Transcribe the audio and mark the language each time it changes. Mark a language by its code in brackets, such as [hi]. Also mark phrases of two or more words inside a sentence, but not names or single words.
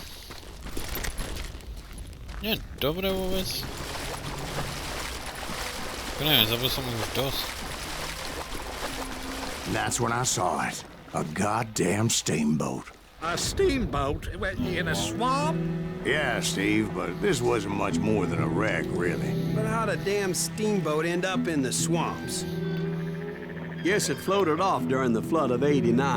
[sk] Nie, dobre vôbec. Neviem, zabil som už dosť. [en] And that's when I saw it. A goddamn steamboat. A steamboat in a swamp? Yeah, Steve, but this wasn't much more than a wreck, really. But how'd a damn steamboat end up in the swamps? Guess it floated off during the flood of '89.